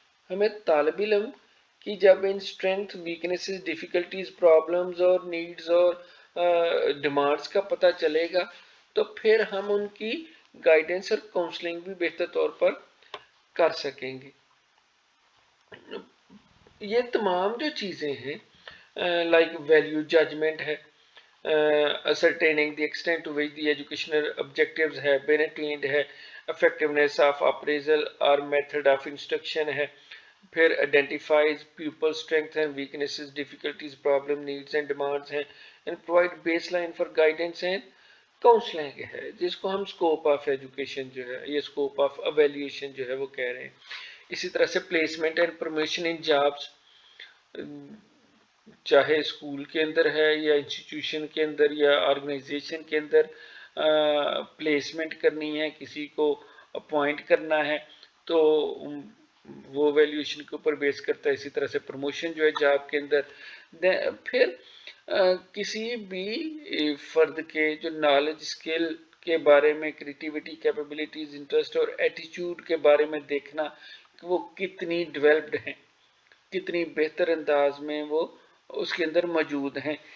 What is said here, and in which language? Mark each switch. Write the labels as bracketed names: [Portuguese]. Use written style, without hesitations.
[Urdu] ہمیں طالب علم کی جب ان اسٹرینگتھ, ویکنیسز, ڈیفیکلٹیز, پرابلمز اور نیڈز اور ڈیمانڈز کا پتہ چلے گا تو پھر ہم ان کی گائیڈنس اور کاؤنسلنگ بھی بہتر طور پر کر سکیں گے. یہ تمام جو چیزیں ہیں لائک ویلیو ججمنٹ ہے, [English] ascertaining the extent to which the educational objectives have been attained ہے, effectiveness of appraisal or method of instruction ہے, پھر identifies pupil strengths and weaknesses, difficulties, problem, needs and demands ہیں, and provide baseline for guidance and counselling ہے, [Urdu] جس کو ہم scope of education جو ہے یہ اسکوپ آف ایویلیوشن جو ہے وہ کہہ رہے ہیں. اسی طرح سے [English] placement and promotion in jobs, [Urdu] چاہے اسکول کے اندر ہے یا انسٹیٹیوشن کے اندر یا آرگنائزیشن کے اندر پلیسمنٹ کرنی ہے, کسی کو اپوائنٹ کرنا ہے تو وہ ویلیوشن کے اوپر بیس کرتا ہے. اسی طرح سے پروموشن جو ہے جاب کے اندر, پھر کسی بھی فرد کے جو نالج, اسکل کے بارے میں, کریٹیوٹی, کیپیبلٹیز, انٹرسٹ اور ایٹیچیوڈ کے بارے میں دیکھنا کہ وہ کتنی ڈیولپڈ ہیں, کتنی بہتر انداز میں وہ اس کے اندر موجود ہیں.